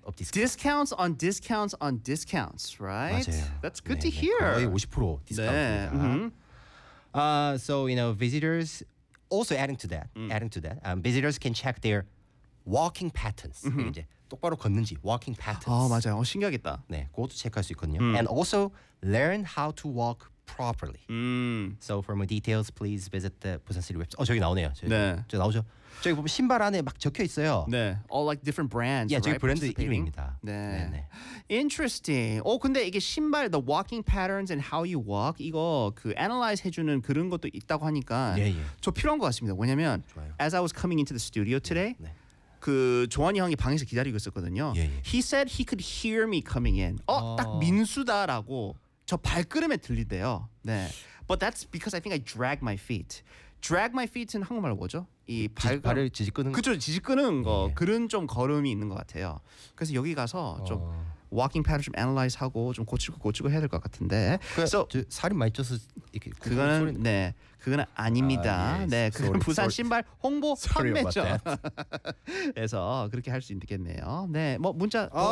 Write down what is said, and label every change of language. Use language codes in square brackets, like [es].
[en] of discount. Discounts on discounts on discounts, right? [ko] 맞아요. [en] That's good 네, to hear. [ko] 거의 50% discount. 네. [en] So, you know, visitors... Also adding to that, visitors can check their walking patterns. [ko] 이제 똑바로 걷는지 walking patterns. 아 맞아요. 신기하겠다. 네, 그것도 체크할 수 있거든요. [en] And also learn how to walk properly. So for more details, please visit the Busan City website. [ko] 어 저기 나오네요. 저기, 네, 저 나오죠. 저기 보면 신발 안에 막 적혀 있어요. [en] 네, all like different brands. [ko] Yeah, 저기 브랜드 이름입니다. 네, 네. Interesting. 오, 근데 이게 신발 [en] the walking patterns and how you walk [ko] 이거 그 analyze 해주는 그런 것도 있다고 하니까 예, 예. 저 필요한 것 같습니다. 왜냐면 [en] as I was coming into the studio today, 네, 네. [ko] 그 조한이 형이 방에서 기다리고 있었거든요. 예, 예. [en] He said he could hear me coming in. [ko] 어, 딱 민수다라고 저 발걸음에 들리대요. [en] 네, but that's because I think I drag my feet. Drag my feet [ko] 은 한국말로 뭐죠? 이 발을 지지끄는 그쵸 지지끄는 거 예. 그런 좀 걸음이 있는 것 같아요. 그래서 여기 가서 좀 walking pattern 좀 analyze 하고 좀 고치고 해야 될 것 같은데. 그래서 살이 많이 쪄서 이렇게 그거는 네 그거는 아닙니다. 아, 예. 네 그건 부산 [en] sorry. [ko] 신발 홍보 판매점에서 그렇게 할 수 있겠네요. 네 뭐 문자